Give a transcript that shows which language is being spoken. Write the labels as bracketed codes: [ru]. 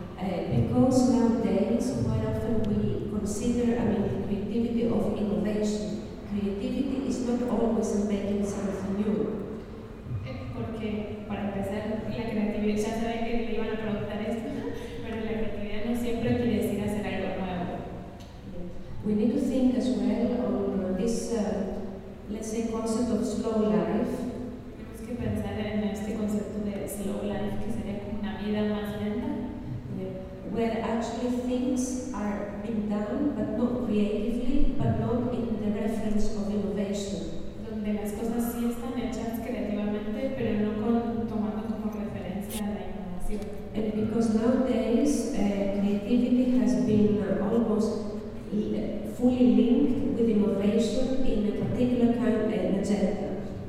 [en] Because nowadays, quite often we consider, creativity of innovation. Creativity is not always making something new. [es] Porque, para empezar, la creatividad, ya saben que le iban a preguntar esto, pero la creatividad no siempre quiere decir hacer algo nuevo. [en] We need to think as well on this, let's say, concept of slow life. [es] Tenemos que pensar en este concepto de slow life, que sería como una vida más lenta. [en] Where actually things are being done, but not creatively, but not in the reference of innovation. [es] Donde las cosas sí están hechas creativamente, pero no tomando como referencia la innovación. [en] And because nowadays creativity has been almost fully linked with innovation in a particular kind of agenda.